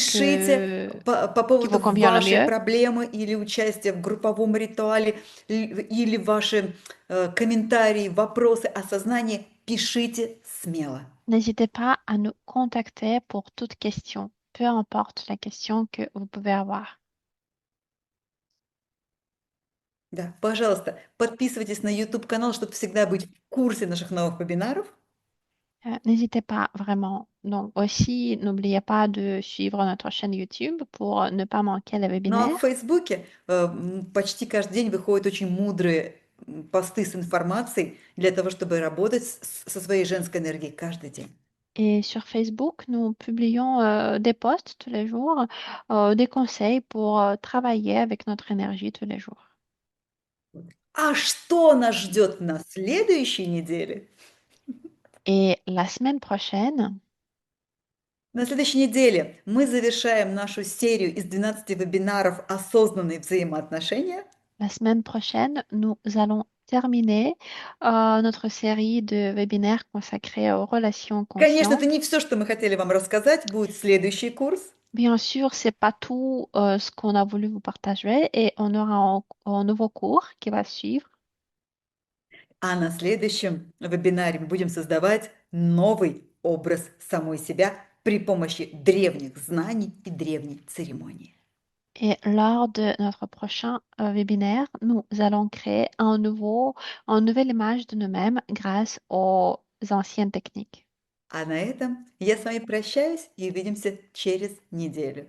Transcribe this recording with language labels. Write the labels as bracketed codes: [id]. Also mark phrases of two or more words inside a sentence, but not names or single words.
[ru] Пишите по [fr] qui [ru] поводу [fr] vous convient le [ru] вашей [fr] mieux. [ru] проблемы или участия в групповом ритуале, или ваши комментарии, вопросы, осознание. Пишите смело. [fr] N'hésitez pas à nous contacter pour toute question, peu importe la question que vous pouvez avoir. [ru] Да, пожалуйста, подписывайтесь на YouTube-канал, чтобы всегда быть в курсе наших новых вебинаров. [fr] N'hésitez pas vraiment. Donc aussi, n'oubliez pas de suivre notre chaîne YouTube pour ne pas manquer les [ru] Ну а в [fr] webinaires. [ru] Фейсбуке почти каждый день выходят очень мудрые посты с информацией для того, чтобы работать со своей женской энергией каждый день. [fr] Et sur Facebook, nous publions des posts tous les jours, des conseils pour travailler avec notre énergie tous les jours. [ru] А что нас ждет на следующей неделе? [fr] Et la semaine prochaine, [ru] На следующей неделе мы завершаем нашу серию из 12 вебинаров «Осознанные взаимоотношения». [fr] la semaine prochaine, nous allons terminer notre série de webinaires consacrés aux relations [ru] Конечно, это [fr] conscientes. [ru] не все, что мы хотели вам рассказать, будет следующий курс. [fr] Bien sûr, c'est pas tout ce qu'on a voulu vous partager et on aura un nouveau cours qui va suivre. [ru] А на следующем вебинаре мы будем создавать новый образ самой себя при помощи древних знаний и древней церемонии. [fr] Et lors de notre prochain webinaire, nous allons créer une nouvelle image de nous-mêmes grâce aux anciennes techniques. [ru] А на этом я с вами прощаюсь и увидимся через неделю.